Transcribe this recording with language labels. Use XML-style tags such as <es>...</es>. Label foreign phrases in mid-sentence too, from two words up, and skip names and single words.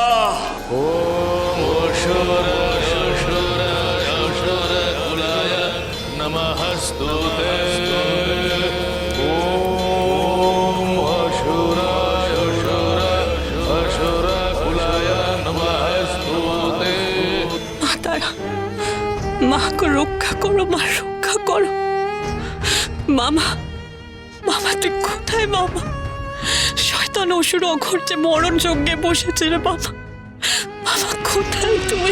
<sa>ओम अशुर अशुर अशुर कुलाय नमस्तुते। ओम अशुर अशुर अशुर कुलाय नमस्तुते।</sa> <bn>মা তারা, মাকে রক্ষা করো, মা রক্ষা করো। মামা, মামা তুই কোথায় মামা? শয়তান অসুর অঘোর যে মরণ যজ্ঞে বসেছে রে বাবা। মামা কোথায় তুমি?</bn>